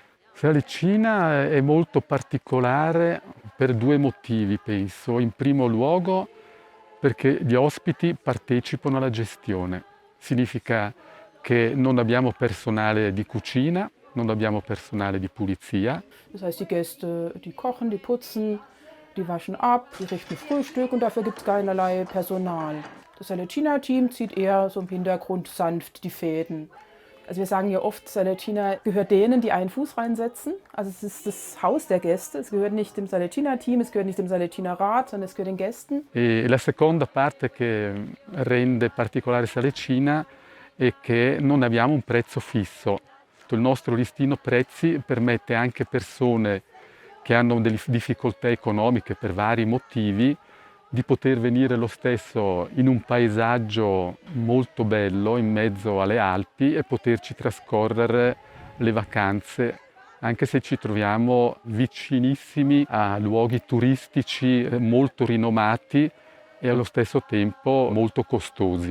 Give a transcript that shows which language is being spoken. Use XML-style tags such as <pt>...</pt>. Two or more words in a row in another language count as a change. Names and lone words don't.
<it>Salecina è molto particolare per due motivi, penso. In primo luogo perché gli ospiti partecipano alla gestione. Significa che non abbiamo personale di cucina, non abbiamo personale di pulizia.</it> <de>Das heißt, die Gäste, die kochen, die putzen, die waschen ab, die richten Frühstück und dafür gibt es keinerlei Personal. Das Salecina-Team zieht eher so im Hintergrund sanft die Fäden. Also wir sagen ja oft, Salecina gehört denen, die einen Fuß reinsetzen. Also es ist das Haus der Gäste, es gehört nicht dem Salecina-Team, es gehört nicht dem Salecina-Rat, sondern es gehört den Gästen.</de> <it>E la seconda parte che rende particolare Salecina è che non abbiamo un prezzo fisso. Il nostro listino prezzi permette anche persone che hanno delle difficoltà economiche per vari motivi di poter venire lo stesso in un paesaggio molto bello in mezzo alle Alpi e poterci trascorrere le vacanze, anche se ci troviamo vicinissimi a luoghi turistici molto rinomati e allo stesso tempo molto costosi.</it>